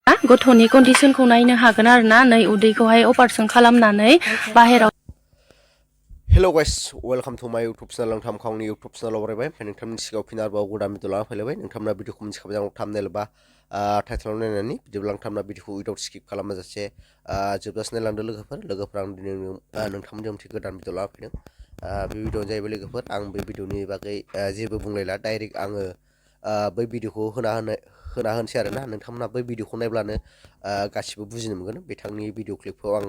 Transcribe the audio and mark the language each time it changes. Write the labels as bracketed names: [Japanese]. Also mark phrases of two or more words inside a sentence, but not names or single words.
[Bodo] गथ'नि कन्डिशनखौ नायनो हागोन आरो ना नै उदैखौहाय अपारेशन खालामनानै बाहेराव [English] Hello guys, welcome to my YouTube channel. [Bodo] नोंथां आंनि [English] YouTube channel [Bodo] बरायबाय ओमफ्राय नोंथांनि सिगाङाव फिन आरोबाव गोदान भिडिअ लाना फैलायबाय नोंथांमोना भिडिअखौ मिथिखाबाय जानांगौ थाम्बनेल बा टाइटेलाव नायनानै बिदिब्ला नोंथांमोना भिडिअखौ [English] without skip [Bodo] खालामाजासे जोबजासिम नायलांदो लोगोफोर आं दिनै नोंथांमोनजों मोनसे गोदान भिडिअ लाना फैदों बे भिडिअआनो जाहैबाय लोगोफोर आं बे भिडिअनि बागै जेबो बुंलायला डाइरेक्ट आङो बै भिडिअखौ होना होनोसै आरोना नोंथांमोना बै भिडिअखौ नायब्लानो गासिबो बुजिनो मोनगोन बिथांनि भिडिअ क्लिपखौ आं